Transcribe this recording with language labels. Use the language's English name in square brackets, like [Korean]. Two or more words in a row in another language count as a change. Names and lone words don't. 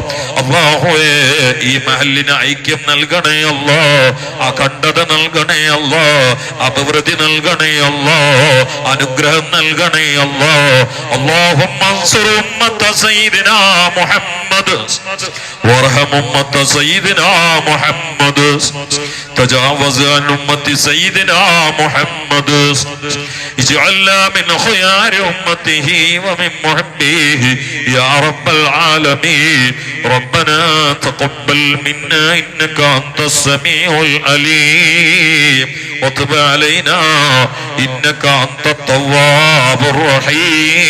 [Malayalam] അല്ലാഹുവേ, ഈ മഹല്ലിന് ഐക്യം നൽകണേ അല്ലാഹ്. അഖണ്ഡത നൽകണേ അല്ലാഹ്. അഭിവൃദ്ധി നൽകണേ അല്ലാഹ്. അനുഗ്രഹം നൽകണേ അല്ലാഹ്. [Arabic] اللهم انصر أمة سيدنا محمد وارحم أمة سيدنا محمد تجاوز عن أمة سيدنا محمد اجعلنا من خيار أمته ومن محبيه يا رب العالمين. ربنا تقبل منا إنك أنت السميع العليم وتب علينا إنك أنت التواب الرحيم.